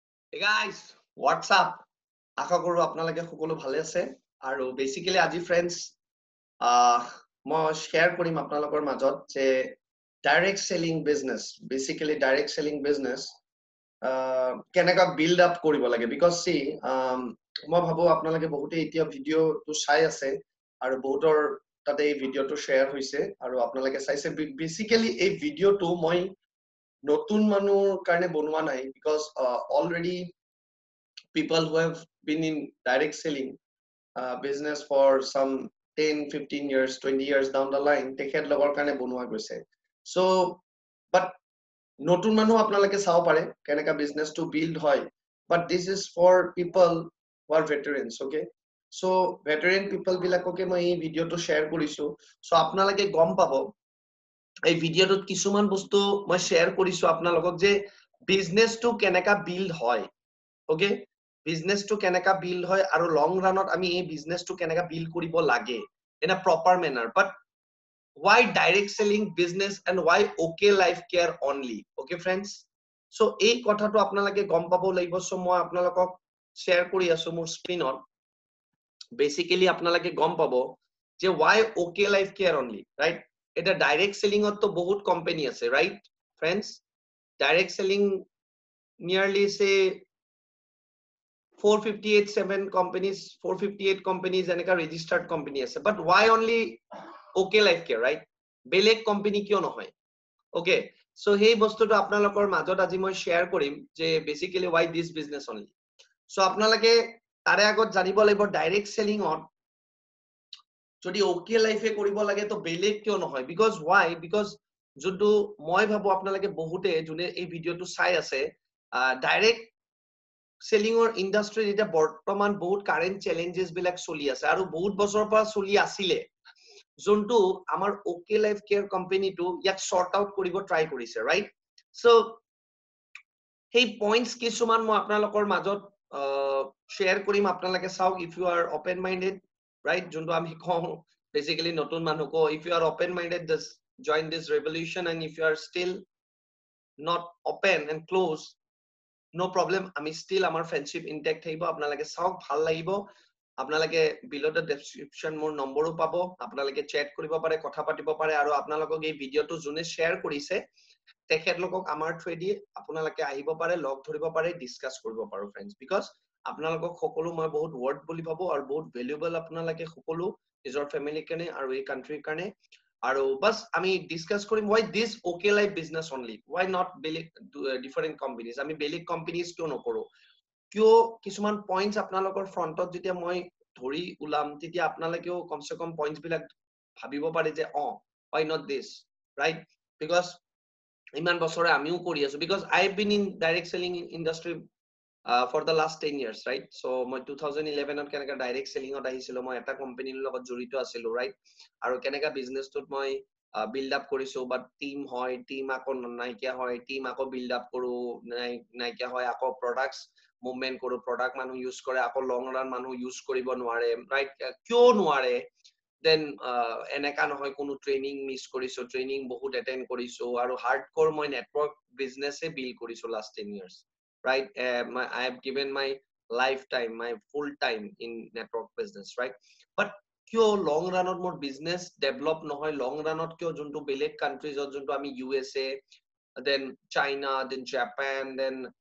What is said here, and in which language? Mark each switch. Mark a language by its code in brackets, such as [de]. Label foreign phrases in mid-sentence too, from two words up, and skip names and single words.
[en] Hey guys, what's up? [as] আশা কৰো আপোনালোকে সকলো ভালে আছে আৰু বেসিক্যালি আজি ফ্ৰেন্ডছ মই শ্বেয়াৰ কৰিম আপোনালোকৰ মাজত যে [en] direct selling business basically direct selling business [as] কেনেকা [en] build up [as] কৰিব লাগে [en] because see [as] মই ভাবো আপোনালোকে বহুতে এতিয়া ভিডিঅ'টো চাই আছে আৰু বহুতৰ তাতে এই ভিডিঅ'টো শ্বেয়াৰ হৈছে আৰু আপোনালোকে চাইছে বেসিক্যালি এই ভিডিঅ'টো মই নতুন মানুহৰ কাৰণে বনোৱা নাই [en] because already people who have been in direct selling business for some 10 15 years 20 years down the line [as] তেখেত লগৰ কাৰণে বনোৱা গৈছে [en] so but [as] নতুন মানুহ আপোনালোকে চাব পাৰে কেনেকা [en] business to build [as] হয় [en] but this is for people who are veterans okay so veteran people [as] বিলাককে মই এই ভিডিঅ'টো শ্বেয়াৰ কৰিছো so আপোনালোকে গম পাব এই ভিডিঅ'টোত কিছুমান বস্তু মই শ্বেয়াৰ কৰিছো আপোনালোকক যে বিজনেসটো কেনেকা বিল্ড হয় okay বিজনেসটো কেনেকা বিল্ড হয় আৰু লং ৰানত আমি এই বিজনেসটো কেনেকা বিল্ড কৰিব লাগে [en] in a proper manner but why direct selling business and why okay life care only okay friends so [as] এই কথাটো আপোনালোকে গম পাব লাগিব so মই আপোনালোকক শ্বেয়াৰ কৰি আছো মোৰ স্ক্ৰিনত বেসিক্যালি আপোনালোকে গম পাব যে [en] why okay life care only right [as] এটা [en] direct selling [as] তো বহুত কোম্পানি আছে [en] right friends direct selling nearly say 458 companies 458 companies [as] এনেকা [en] registered company [as] আছে [en] but why only okay life care right [as] বেলেগ কোম্পানি কিয় নহয় [en] okay so [as] সেই বস্তুটো আপোনালোকৰ মাজত আজি মই শ্বেয়াৰ কৰিম যে বেসিক্যালি [en] why this business only so [as] আপোনালোকে তাৰে আগত জানিব লাগিব [en] direct sellingত [as] যদি okay life এ কৰিব লাগে তো বেলেগ কিয় নহয় [en] because why because [as] যোনটো মই ভাবো আপোনালোকে বহুতে যোনে এই ভিডিঅ'টো চাই আছে [en] direct sellingৰ industry [as] এটা বৰ্তমান বহুত [en] current challenges [as] বিলাক চলি আছে আৰু বহুত বছৰৰ পৰা চলি আছিল যোনটো আমাৰ ওকে লাইফ কেয়াৰ কোম্পানীটো ইয়াক [en] sort out [as] কৰিব ট্ৰাই কৰিছে [en] right so [as] সেই পইণ্টস কিছুমান মই আপোনালোকৰ মাজত শ্বেয়াৰ কৰিম আপোনালোকে চাওক [en] if you are open minded right [as] যোনটো আমি কওঁ বেসিক্যালি নতুন মানুহক [en] if you are open minded just join this revolution and if you are still not open and close no problem [as] আমি still আমাৰ ফ্ৰেন্ডশিপ ইনটেক্ট থাকিব আপোনালোকে চাওক ভাল লাগিব আপোনালোকে [en] below the description [as] মোৰ নম্বৰো পাব আপোনালোকে চ্যাট কৰিব পাৰে কথা পাতিব পাৰে আৰু আপোনালোকক এই ভিডিঅ'টো যোনে শ্বেয়াৰ কৰিছে তেখেতলোকক আমাৰ থ্ৰুদি আপোনালোকে আহিব পাৰে লগ ধৰিব পাৰে ডিসকাস কৰিব পাৰো [en] friends because [as] আপোনালোকক সকলো মই বহুত ওয়ার্ড বুলি ভাবো আৰু বহুত ভ্যালুয়েবল আপোনালোকে সকলো নিজৰ ফ্যামিলি কাৰণে আৰু এই কান্ট্ৰিৰ কাৰণে আৰু বাস আমি ডিসকাস কৰিম [en] why this okay life business only why not [as] বেলেগ different companies আমি বেলেগ companies কিয় নকৰো কিয় কিছুমান পইণ্টস আপোনালোকৰ ফ্ৰন্টত যেতিয়া মই ধৰি উলাম তেতিয়া আপোনালোকেও কমসে কম পইণ্টস বিলাক ভাবিব পাৰে যে [en] why not this right because [as] ইমান বছৰে আমিও কৰি আছো [en] because I have been in direct selling industry for the last 10 years right so [as] মই 2011 ত কেনেকা [en] direct sellingত [as] আহিছিলো মই এটা কোম্পানীৰ লগত জড়িত আছিলো right আৰু কেনেকা বিজনেছটোত মই বিল্ড আপ কৰিছো [en] but team [as] হয় টিম আকৌ নাইকিয়া হয় টিম আকৌ [en] build up [as] কৰো নাইকিয়া হয় আকৌ [en] products movement [as] কৰো প্ৰডাক্ট মানুহ ইউজ কৰে আকৌ [en] long run [as] মানুহ ইউজ কৰিব নোৱাৰে ৰাইট কিয় নোৱাৰে দেন এনেকা নহয় কোনো ট্ৰেইনিং মিস কৰিছো ট্ৰেইনিং বহুত এটেন্ড কৰিছো আৰু হাৰ্ডকোৰ মই [en] network businessে [as] বিল্ড কৰিছো লাষ্ট [en] 10 years right I have given my lifetime my full time in network business right but [as] কিয় [en] long runত [as] মোৰ বিজনেস ডেভেলপ নহয় লং ৰানত কিয় যোনটো বেলেগ কান্ট্ৰিজত যোনটো আমি USA then China then Japan then